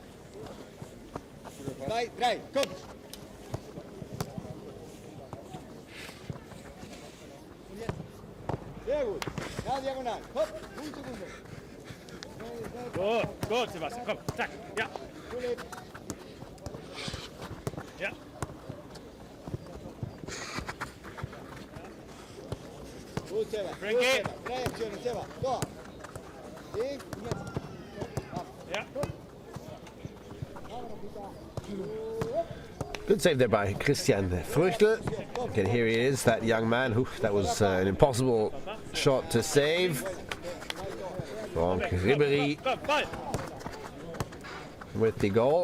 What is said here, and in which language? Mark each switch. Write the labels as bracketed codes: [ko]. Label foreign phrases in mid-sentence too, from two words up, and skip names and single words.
[de] Drei, komm. Sehr gut. Ja, diagonal. Hopp, [es] un segundo. [de] Gut, Sebastian, komm, zack, ja. Ja. Gut, Seba. Frankie. Drei Aktionen, Seba. Go. Ja. [en] Good save there by Christian Früchtel. Again, here he is, that young man. Oof, that was an impossible shot to save. Frank Ribéry. with the goal.